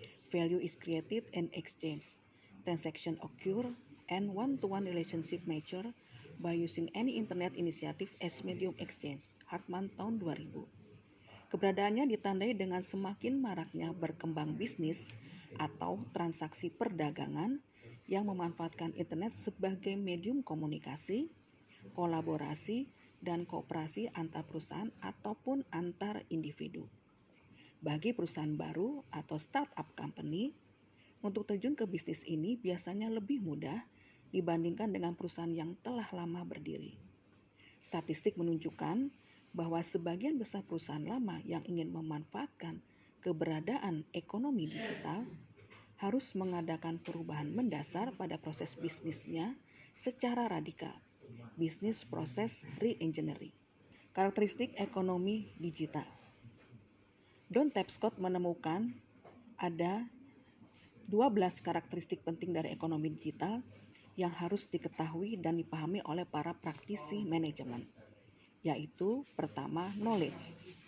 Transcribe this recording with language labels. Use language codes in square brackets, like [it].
[en] Value is created and exchanged. Transaction occur and one-to-one relationship measure by using any internet initiative as medium exchange. [id] Hartman tahun 2000. Keberadaannya ditandai dengan semakin maraknya berkembang bisnis atau transaksi perdagangan yang memanfaatkan internet sebagai medium komunikasi, kolaborasi, dan kooperasi antar perusahaan ataupun antar individu. Bagi perusahaan baru atau startup company, untuk terjun ke bisnis ini biasanya lebih mudah dibandingkan dengan perusahaan yang telah lama berdiri. Statistik menunjukkan bahwa sebagian besar perusahaan lama yang ingin memanfaatkan keberadaan ekonomi digital harus mengadakan perubahan mendasar pada proses bisnisnya secara radikal. Bisnis proses re-engineering. Karakteristik ekonomi digital. Don Tapscott menemukan ada 12 karakteristik penting dari ekonomi digital yang harus diketahui dan dipahami oleh para praktisi manajemen, yaitu pertama, knowledge.